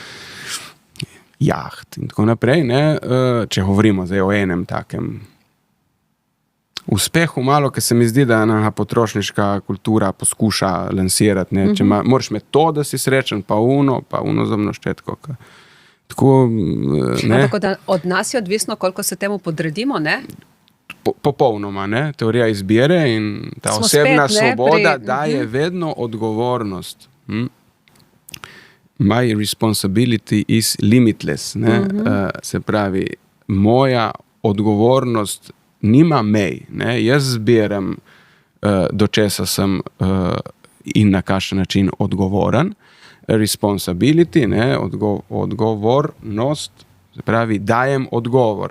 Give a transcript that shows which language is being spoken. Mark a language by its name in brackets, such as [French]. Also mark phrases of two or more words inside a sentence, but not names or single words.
[Slovenian] jaht in tako naprej, ne, če govorimo zdaj o enem takem uspehu malo, ker se mi zdi, da ena potrošniška kultura poskuša lansirati, ne, če moraš imeti to, da si srečen, pa uno zobno ščetko, tako, ne. Ampak od nas je odvisno, koliko se temu podredimo, ne? Popolnoma, ne. Teorija izbire in ta osebna svoboda daje vedno odgovornost. [English] my responsibility is limitless. [Slovenian] Ne? Se pravi, moja odgovornost nima mej. Ne? Jaz zbiram, do česa sem in na kakšen način odgovoren. Responsibility, ne? Odgovornost, se pravi, dajem odgovor.